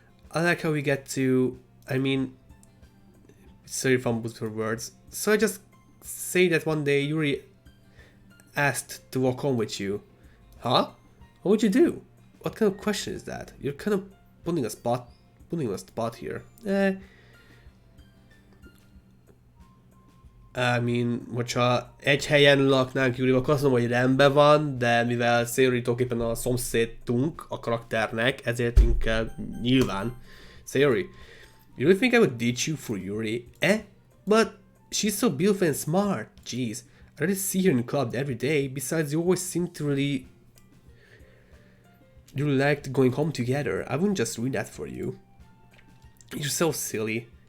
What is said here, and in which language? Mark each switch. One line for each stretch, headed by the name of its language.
English: I like how we get to... I mean... Sorry fumbles for words. So I just say that one day Yuri asked to walk home with you. Huh? What would you do? What kind of question is that? You're kind of putting a spot here.
Hungarian: I mean, hogyha egy helyen laknánk Yurival, akkor azt mondom, hogy rendben van, de mivel Sayori tulajdonképpen a szomszédunk a karakternek, ezért inkább nyilván.
English: Sayori, you really think I would ditch you for Yuri? But she's so beautiful and smart. Jeez, I already see her in the club every day. Besides, you always seem to really liked going home together. I wouldn't just ruin that for you. You're so silly.